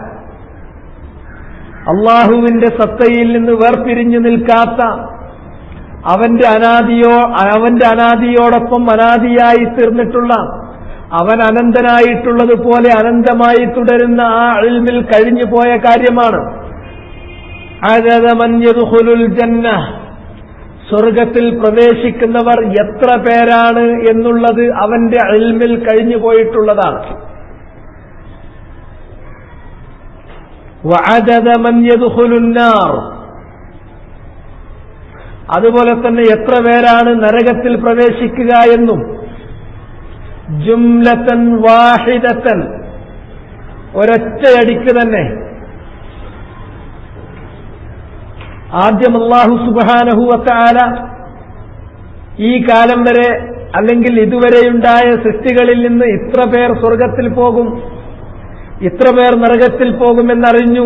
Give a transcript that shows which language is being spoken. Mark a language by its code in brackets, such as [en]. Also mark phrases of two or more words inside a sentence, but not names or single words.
[ml] അള്ളാഹുവിന്റെ സത്തയിൽ നിന്ന് വേർപിരിഞ്ഞു നിൽക്കാത്ത, അവന്റെ അനാദിയോടൊപ്പം അനാദിയായി തീർന്നിട്ടുള്ള, അവൻ അനന്തനായിട്ടുള്ളതുപോലെ അനന്തമായി തുടരുന്ന ആ ഇൽമിൽ കഴിഞ്ഞു പോയ കാര്യമാണ്. [ar] عدد من يدخل الجنة, [ml] സ്വർഗത്തിൽ പ്രവേശിക്കുന്നവർ എത്ര പേരാണ് എന്നുള്ളത് അവന്റെ ഇൽമിൽ കഴിഞ്ഞു പോയിട്ടുള്ളതാണ്. [ar] وعدد من يدخل النار, [ml] അതുപോലെ തന്നെ എത്ര പേരാണ് നരകത്തിൽ പ്രവേശിക്കുക എന്നും [ar] جملة واحدة, [ml] ഒരൊറ്റയടിക്ക് തന്നെ. ആദ്യം അല്ലാഹു [ar] سبحانه وتعالى [ml] ഈ കാലം വരെ അല്ലെങ്കിൽ ഇതുവരെയുണ്ടായ സൃഷ്ടികളിൽ നിന്ന് ഇത്ര പേർ സ്വർഗത്തിൽ പോകും, ഇത്ര പേർ നരകത്തിൽ പോകുമെന്നറിഞ്ഞു.